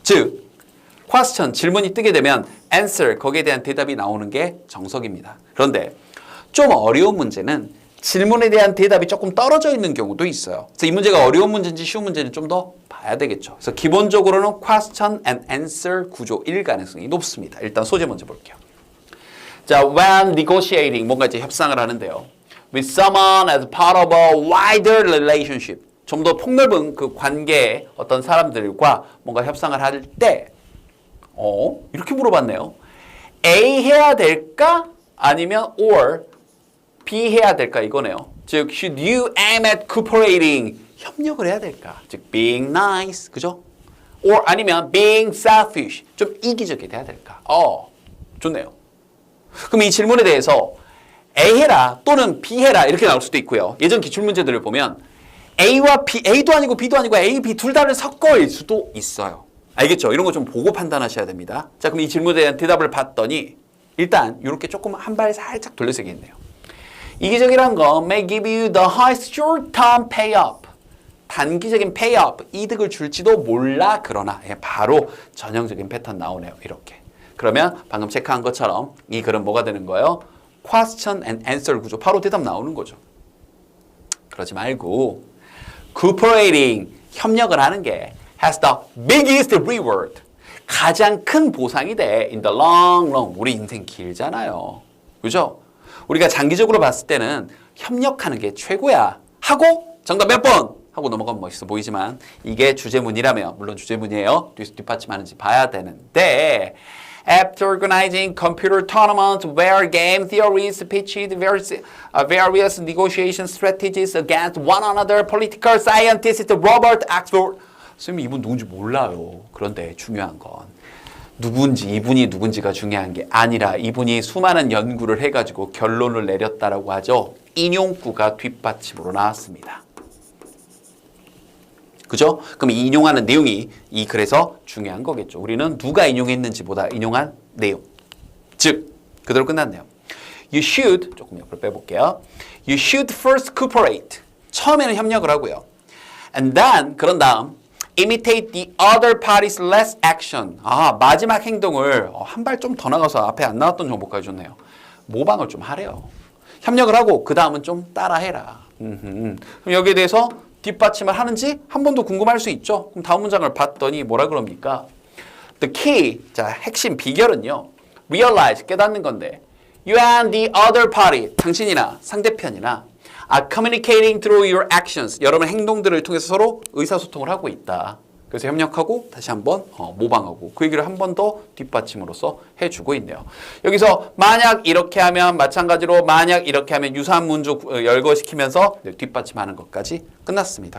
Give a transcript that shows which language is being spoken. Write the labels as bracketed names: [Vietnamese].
[Korean] 즉, question, 질문이 뜨게 되면 answer, 거기에 대한 대답이 나오는 게 정석입니다. 그런데 좀 어려운 문제는 질문에 대한 대답이 조금 떨어져 있는 경우도 있어요. 그래서 이 문제가 어려운 문제인지 쉬운 문제인지 좀 더 봐야 되겠죠. 그래서 기본적으로는 question and answer 구조일 가능성이 높습니다. 일단 소재 먼저 볼게요. 자, when negotiating, 뭔가 이제 협상을 하는데요. [English] with someone as part of a wider relationship. [Korean] 좀 더 폭넓은 그 관계의 어떤 사람들과 뭔가 협상을 할 때, 이렇게 물어봤네요. A 해야 될까? 아니면 or B 해야 될까? 이거네요. [English] 즉, should you aim at cooperating? [Korean] 협력을 해야 될까? 즉, being nice. 그죠? [English] or 아니면 being selfish. [Korean] 좀 이기적이 돼야 될까? 좋네요. 그럼 이 질문에 대해서 A 해라 또는 B 해라 이렇게 나올 수도 있고요. 예전 기출문제들을 보면 A와 B, A도 아니고 B도 아니고 A, B 둘 다를 섞어일 수도 있어요. 알겠죠? 이런 거 좀 보고 판단하셔야 됩니다. 자, 그럼 이 질문에 대한 대답을 봤더니 일단 이렇게 조금 한 발 살짝 돌려서 얘기했네요. [English] 이기적이란 건 may give you the highest short-term payoff. [Korean] 단기적인 payoff, 이득을 줄지도 몰라. 그러나 바로 전형적인 패턴 나오네요. 이렇게. 그러면 방금 체크한 것처럼 이 글은 뭐가 되는 거예요? [English] question and answer 구조. [Korean] 바로 대답 나오는 거죠. 그러지 말고 cooperating, 협력을 하는 게 has the biggest reward. 가장 큰 보상이 돼. in the long run. 우리 인생 길잖아요. 그죠? 우리가 장기적으로 봤을 때는 협력하는 게 최고야. 하고 정답 몇 번? 하고 넘어가면 멋있어 보이지만 이게 주제문이라면 물론 주제문이에요. [English] 뒷받침하는지 봐야 되는데 After organizing computer tournaments where game theories pitched various negotiation strategies against one another, political scientist Robert Axford. [Korean] 선생님 이분 누군지 몰라요. 그런데 중요한 건 누군지 이분이 누군지가 중요한 게 아니라 이분이 수많은 연구를 해가지고 결론을 내렸다라고 하죠. 인용구가 뒷받침으로 나왔습니다. 그죠? 그럼 이 인용하는 내용이 이 글에서 중요한 거겠죠. 우리는 누가 인용했는지보다 인용한 내용. 즉, 그대로 끝났네요. You should, 조금 옆으로 빼볼게요. [English] You should first cooperate. [Korean] 처음에는 협력을 하고요. [English] And then, 그런 다음, imitate the other party's last action. [Korean] 마지막 행동을 한 발 좀 더 나가서 앞에 안 나왔던 정보까지 줬네요. 모방을 좀 하래요. 협력을 하고 그 다음은 좀 따라해라. 그럼 여기에 대해서 뒷받침을 하는지 한 번도 궁금할 수 있죠. 그럼 다음 문장을 봤더니 뭐라 그럽니까? The key, 자 핵심 비결은요. [English] Realize, 깨닫는 건데 You and the other party, 당신이나 상대편이나 are communicating through your actions. [Korean] 여러분 행동들을 통해서 서로 의사소통을 하고 있다. 그래서 협력하고 다시 한번 모방하고 그 얘기를 한 번 더 뒷받침으로써 해주고 있네요. 여기서 만약 이렇게 하면 마찬가지로 만약 이렇게 하면 유사한 문조 열거시키면서 뒷받침하는 것까지 끝났습니다.